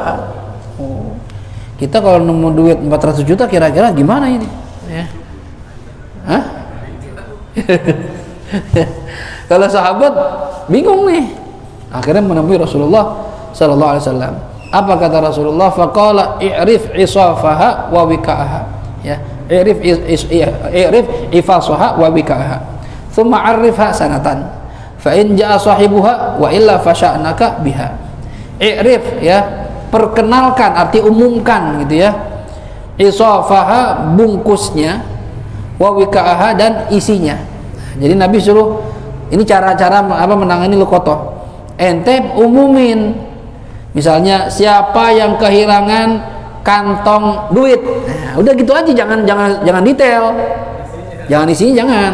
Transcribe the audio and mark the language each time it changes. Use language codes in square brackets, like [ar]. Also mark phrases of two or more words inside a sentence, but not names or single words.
[id] Kita kalau nemu duit 400 juta kira-kira gimana ini ya? Hah? Kalau sahabat bingung nih, akhirnya menemui Rasulullah sallallahu alaihi wasallam. Apa kata Rasulullah? [ar] فقال اعرف عفاصها ووكاءها. يا، اعرف عفاصها ووكاءها. ثم عرفها سنة. فإن جاء صاحبها وإلا فشأنك بها. [id] I'rif, ya, perkenalkan, arti umumkan gitu ya. Isafaha, bungkusnya, [ar] ووكاءها, [id] dan isinya. Jadi Nabi suruh, ini cara-cara menangani luqatah. Ente umumin, misalnya siapa yang kehilangan kantong duit, nah, udah gitu aja, jangan detail, jangan isinya, jangan.